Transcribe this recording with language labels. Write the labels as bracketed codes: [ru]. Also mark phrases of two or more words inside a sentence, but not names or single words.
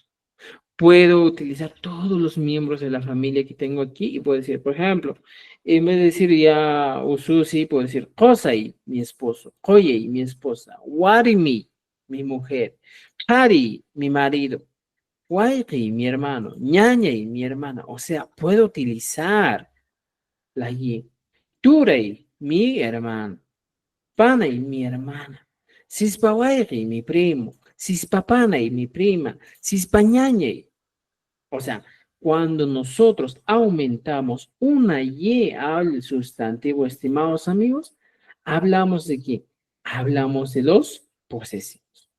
[es] Puedo utilizar todos los miembros de la familia que tengo aquí y puedo decir, por ejemplo, en vez de decir ya Ususi, puedo decir Kosai, mi esposo, Koyei, mi esposa, Warimi, mi mujer, Pari, mi marido, Wairi, mi hermano, Ñañei, mi hermana. O sea, puedo utilizar la Y. Turei, mi hermano. Panay, mi hermana. Sispawairi, mi primo. Sispapanay, mi prima. Sispañañay. O sea, cuando nosotros aumentamos una Y al sustantivo, estimados amigos, ¿hablamos de qué? Hablamos de los posesivos.